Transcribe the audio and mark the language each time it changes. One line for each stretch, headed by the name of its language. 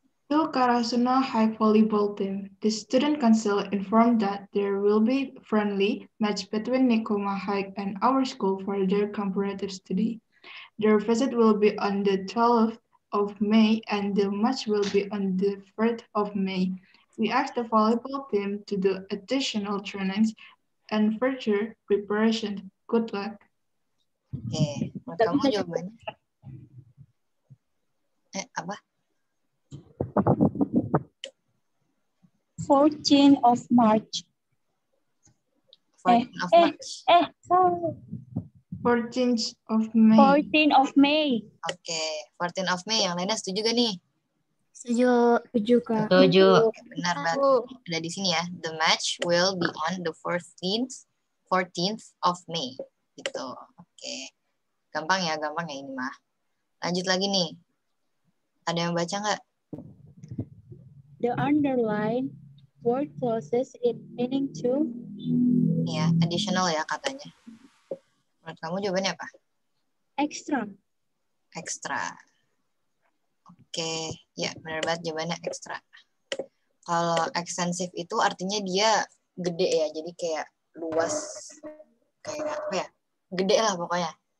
English: To Karasuno High Volleyball Team, the student council informed that there will be friendly match between Nikoma High and our school for their comparative study. Their visit will be on the 12th of May and the match will be on the 3rd of May. We asked the volleyball team to do additional trainings and further preparation. Good luck.
Indonesian: Oke, menurut kamu jawabannya? Apa?
English: 14th of March. 14th of March. Sorry. 14th of May. 14th of May.
Indonesian: Oke,
English: 14th of May.
Indonesian: Yang lainnya setuju gak nih? Setuju, Kak. Setuju. Benar banget. Ada di sini ya.
English: The match will be on the 14th of May.
Indonesian: Gitu. Oke. Gampang ya ini mah. Lanjut lagi nih. Ada yang baca nggak?
English: The underline word clauses in meaning to.
Indonesian: Ya, additional ya katanya. Menurut kamu jawabannya apa?
English: Extra.
Indonesian: Extra. Oke, ya benar banget jawabannya extra. Kalau extensive itu artinya dia gede ya, jadi kayak luas, kayak apa ya? Gede lah pokoknya.